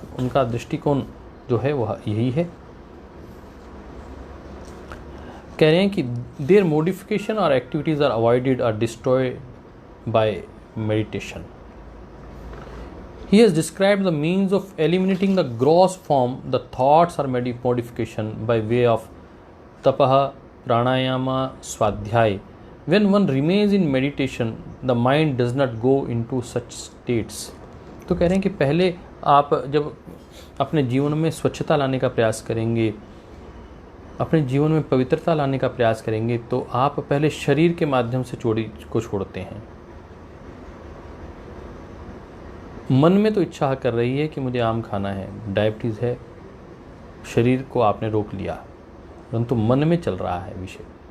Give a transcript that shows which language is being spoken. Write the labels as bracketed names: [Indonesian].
[Hindi] उनका दृष्टिकोण जो है वह यही है। कह रहे हैं कि [English] Their modification और activities are avoided और destroyed by meditation. He has described the means of eliminating the gross form, the thoughts or modification by way of tapaha, pranayama, swadhyay. When one remains in meditation, the mind does not go into such states. [Hindi] तो कह रहे हैं कि पहले आप जब अपने जीवन में स्वच्छता लाने का प्रयास करेंगे, अपने जीवन में पवित्रता लाने का प्रयास करेंगे, तो आप पहले शरीर के माध्यम से चोरी को छोड़ते हैं। मन में तो इच्छा कर रही है कि मुझे आम खाना है, डायबिटीज़ है, शरीर को आपने रोक लिया, परंतु मन में चल रहा है विषय।